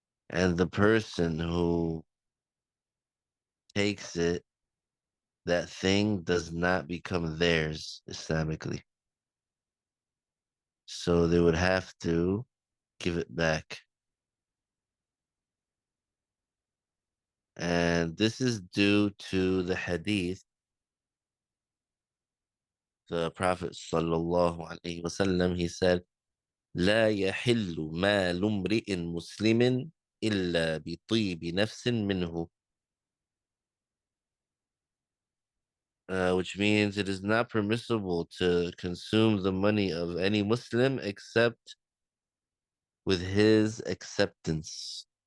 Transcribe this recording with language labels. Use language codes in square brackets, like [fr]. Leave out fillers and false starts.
[en] And the person who takes it, that thing does not become theirs Islamically. So they would have to give it back. And this is due to the hadith. The Prophet sallallahu alaihi wasallam, he said, [ar] لا يحل مال امرئ مسلم إلا بطيب نفس منه. [en] Which means it is not permissible to consume the money of any Muslim except with his acceptance.